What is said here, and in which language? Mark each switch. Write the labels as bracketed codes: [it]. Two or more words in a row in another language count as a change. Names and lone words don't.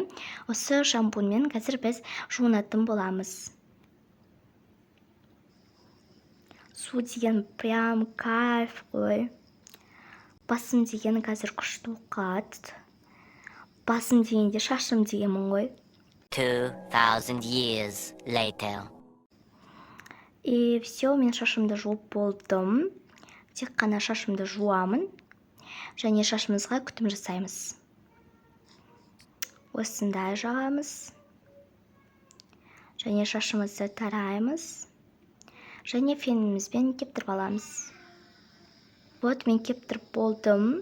[kk] Осы шампунмен қазір біз жуынатын боламыз. Су деген [ru] прям кайф [kk] қой. Басым деген қазір күшті оқады. Басым дегенде шашым дегенмін ғой. [en] 2000 years later. [ru] И все, [kk] мен шашымды жуып болдым. Тек қана шашымды жуамын. Және шашымызға күтім жасаймыз. Осындай жағамыз. Және шашымызды тараймыз. Және фенімізбен кептіріп аламыз. Вот, мен кептіріп болдым.